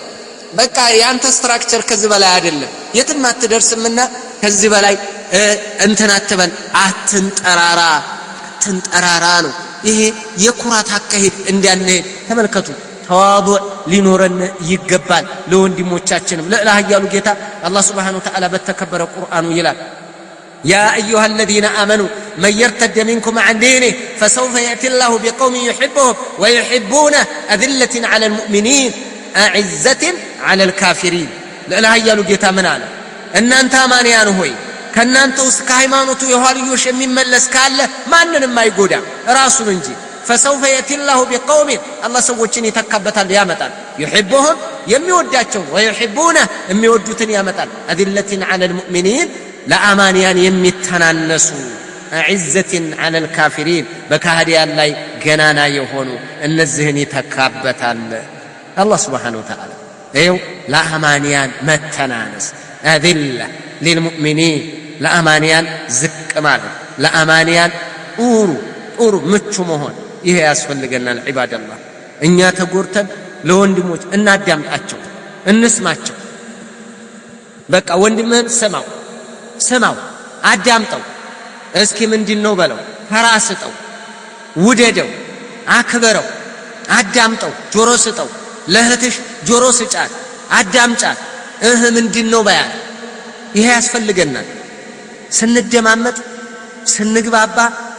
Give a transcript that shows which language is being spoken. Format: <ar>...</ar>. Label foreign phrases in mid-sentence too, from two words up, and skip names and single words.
<am>በቃ ያንተ ስትራክቸር ከዚህ በላይ አይደለም፣ የትም አትደርስምና ከዚህ በላይ እንትን አትበል፣ አትንጠራራ ነው። ይሄ የኩራት አካሄድ እንዳንሄድ ተመልከቱ። ተዋዱዕ ሊኖረን ይገባል ለወንድሞቻችንም። ልዕላ ኃያሉ ጌታ አላህ</am> <ar>سبحانه وتعالى</ar> <am>በተከበረ ቁርአኑ ይላል</am> <ar>يا أيها الذين آمنوا من يرتد منكم عن دينه فسوف يأتي الله بقوم يحبهم ويحبونه أذلة على المؤمنين أعزة على الكافرين.</ar> <am>ልዕላ ኃያሉ ጌታ ምን አለ? እናንተ አማንያን ሆይ ከናንተ ውስጥ ከሃይማኖቱ የኋልዮሽ የሚመለስ ካለ ማንንም አይጎዳም ራሱን እንጂ።</am> <ar>فسوف يأتي الله بقوم الله</ar> <am>ሰዎችን ይተካበታል ያመጣል። يحبهم የሚወዳቸው ويحبونه የሚወዱትን ያመጣል።</am> <ar>أذلة على المؤمنين</ar> <am>ለአማንያን የሚተናነሱ</am> <ar>أعزة على الكافرين</ar> <am>በካህዲያን ላይ ገናና የሆኑ እነዚህን ይተካበታል አላህ</am> <ar>سبحانه وتعالى።</ar> <am>ይኸው ለአማንያን መተናነስ</am> <ar>أذلة للمؤمنين</ar> <am>ለአማንያን ዝቅ ማለት ለአማንያን ጡሩ ምቹ መሆን ይሄ ያስፈልገናል። ዒባደላህ እኛ ተጎርተን ለወንድሞች እናዳምጣቸው፣ እንስማቸው። በቃ ወንድምህን ስማው፣ አዳምጠው። እስኪ ምንድነው በለው፣ ፈራስጠው፣ ውደደው፣ አክብረው፣ አዳምጠው፣ ጆሮ ስጠው። ለእህትሽ ጆሮ ስጫት፣ አዳምጫት። ምንድነው በያት። ይሄ ያስፈልገናል። ስንደማመጥ፣ ስንግባባ፣</am>